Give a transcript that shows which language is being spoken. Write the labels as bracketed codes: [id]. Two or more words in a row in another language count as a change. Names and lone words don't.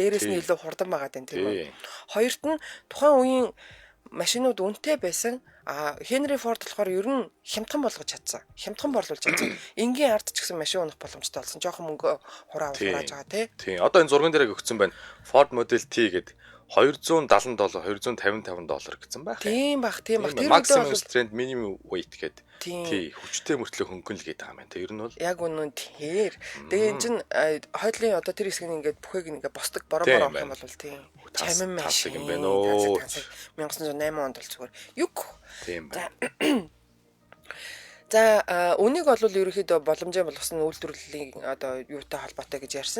[mn] Дээрээс нь илүү хурдан байгаа тийм үү? Хоёрт нь тухайн үеийн машинууд үнэтэй байсан. Henry Ford болохоор ер нь хямдхан болгож чадсан. Хямдхан борлуулж чадсан. Энгийн ард ч гэсэн машин унах боломжтой болсон. Жохон мөнгө хурааж байгаа тий. Тийм. Одоо энэ зурган дээр өгсөн байна. Ford Model T гэдэг $270, $255 гэсэн байх. Тийм баг. [en] Maximum strength, minimum weight [mn] гэдэг. Тий. Хүчтэй мөртлөө хөнгөн л гэдэг юм байна. Ер нь бол яг үнэн тэр. Тэгээ энэ чинь хойдлын одоо тэр хэсгийг ингээд бүхийг ингээд босдог бороо авах юм бол тийм. Чамин машин юм байна оо. 1908 онд бол зүгээр. Юг. Тийм байна. За үнийг бол ерөнхийдөө боломжтой болгосон үйлдвэрлэлийн одоо юутай холбоотой гэж ярьсан.